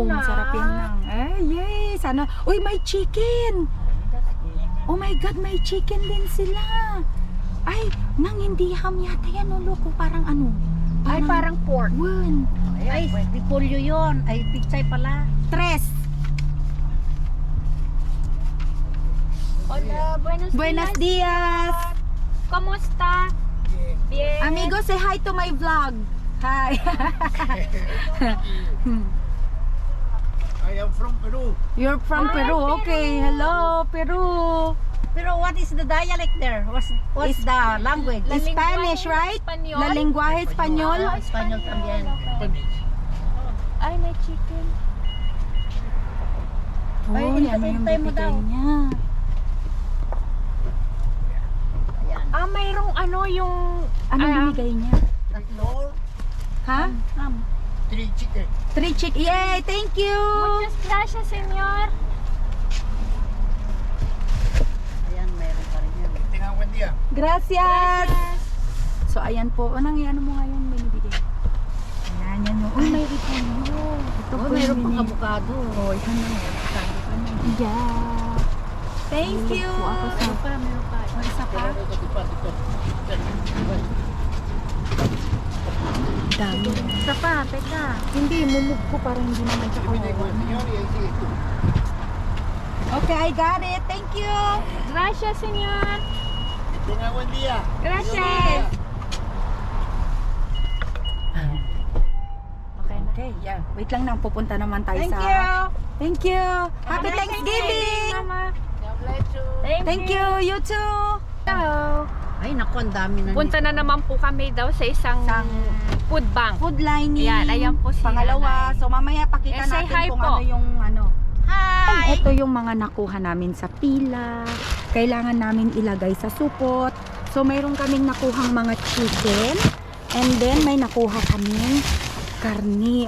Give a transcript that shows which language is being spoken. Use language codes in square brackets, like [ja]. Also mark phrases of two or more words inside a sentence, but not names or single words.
[tl] masarap yan lang. Yay! Sana. Uy, may chicken! [en] Oh my God, [tl] may chicken din sila. Ay, nang hindi ham yata yan, oh, loko. Parang ano? Ay, parang pork. [en] One. [tl] Ay, repolyo yun. Ay, pichay pala. [es] Tres. Hola, Buenos dias. Kamusta? Bien. Amigo, [en] say hi to my vlog. Hi. I am from Peru. You're from Peru. Okay. Hello, Peru. Pero what is the dialect there? What's the language? Spanish, right? [es] Español. La lenguaje español. Espanyol también. [tl] Ay, may chicken. Ay, Oh, yan na yung hintay mo bibigay daw. niya. Ah, mayroong ano yung... Anong binigay niya? [en] All [tl] Ha? [en] 3 chicken. 3 chick. Yay! Thank you! [es] Muchas gracias, senyor. [tl] Ayan, meron pa rin yan. [es] Tengan buen día. Gracias! [tl] So, ayan po. Anong ano mo ngayon? May nabigay. Ayan, yan yung... Uy, may repolyo. Ito Oh, po meron yung pang mini- avocado. Oh, yan na. [en] Yeah. Thank you! [tl] Po ako sa... Meron pa, meron pa. O, isa pa? Dami. Isa pa, teka. Hindi, mumug ko para hindi naman siya [es] Depende con el [tl] kawawa. [es] señor y ahí sigues tú. [en] Okay, I got it. Thank you! [es] Gracias, senyor. Tenga buen día. Gracias. [tl] Okay na. [en] Okay, yeah. [tl] Wait lang nang pupunta naman tayo [en] Thank [tl] sa... [en] you. Thank you! Happy Thanksgiving! [tl] Mama. [en] God bless you. Thank you! You too! Hello. [tl] Ay, naku, ang dami na Punta na naman po kami daw sa isang food bank. Food lining. Ayan, ayan po si Pangalawa. Nanay. So mamaya pakita [en] Say [tl] natin [en] hi [tl] kung po. ano yung ano. [en] Hi! [tl] Ito yung mga nakuha namin sa pila. Kailangan namin ilagay sa supot. So mayroon kaming nakuhang mga chicken. [en] And then [tl] may nakuha kaming karni.